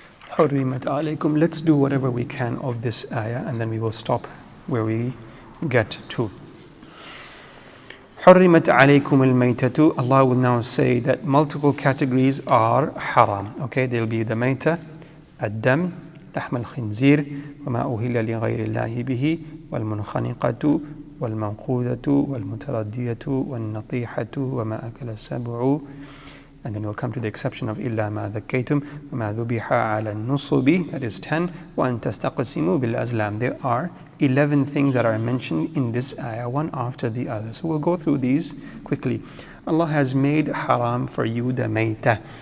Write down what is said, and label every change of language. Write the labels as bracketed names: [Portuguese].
[Arabic] حُرِّمَتْ عَلَيْكُمْ. [English] Let's do whatever we can of this ayah, and then we will stop where we get to. [Arabic] حُرِّمَتْ عَلَيْكُمُ الْمَيْتَةُ. [English] Allah will now say that multiple categories are haram. Okay, there will be the mayta, [Arabic] الدم, لحم الخنزير, وما أهل لغير الله به, والمنخنقة, والموقوذة, والمتردية, والنطيحة, وما أكل السبع. [English] And then we'll come to the exception of [Arabic] إلا ما ذكيتم وما ذبح على النصب, [English] that is 10. [Arabic] وأن تستقسموا بالأزلام. [English] There are 11 things that are mentioned in this ayah, one after the other. So we'll go through these quickly. Allah has made haram for you the mayta.